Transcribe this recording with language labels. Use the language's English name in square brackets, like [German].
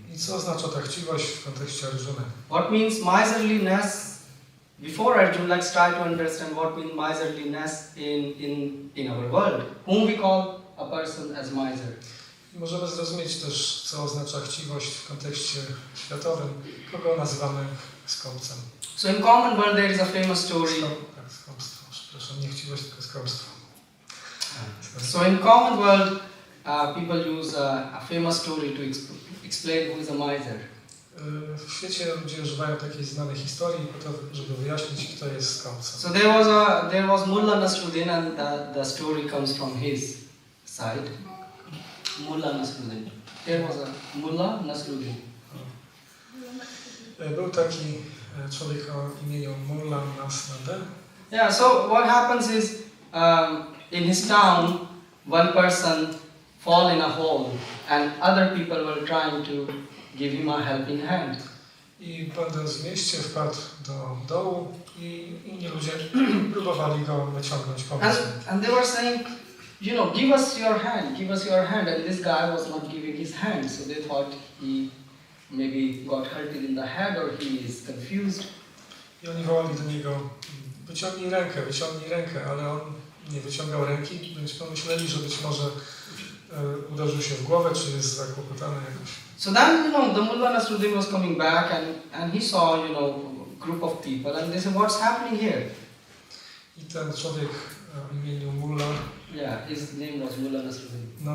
[Polish] I co oznacza ta chciwość w kontekście Arjuny? [English] What means miserliness? Before Arjuna, let's try to understand what means miserliness in our world. Whom we call a person as miser. [Polish] I możemy zrozumieć też, co oznacza chciwość w kontekście światowym, kogo nazywamy skąpcem. [English] So in common world there is a famous story. [Polish] Skąpstwo, przepraszam, nie chciwość, tylko skąpstwo. [English] So in common world, people use a famous story to explain who is a miser. [Polish] W świecie ludzie używają takiej znanej historii po to, żeby wyjaśnić, kto jest skąpcem. [English] So there was Mullah Nasruddin, and the story comes from his side. Mullah Nasruddin. There was a Mullah Nasruddin. [Polish] Był taki człowiek o imieniu Mullah Nasruddin. [English] Yeah, so what happens is, in his town, one person fall in a hole and other people were trying to give him a helping hand. [Polish] I będąc w mieście wpadł do dołu i inni ludzie próbowali go wyciągnąć, pomóc. [English] And they were saying, you know, give us your hand, give us your hand. And this guy was not giving his hand, so they thought he maybe got hurted in the head or he is confused. [Polish] I oni wołali do niego, wyciągnij rękę, ale on nie wyciągał ręki, więc pomyśleli, że być może uderzył się w głowę, czy jest zakłopotany jakoś. [English] So then, you know, the Mullah Nasruddin was coming back and he saw, you know, a group of people and they said, what's happening here? [Polish] I ten człowiek o imieniu Mullah, [English] Yeah, his name was Mullah Nasruddin.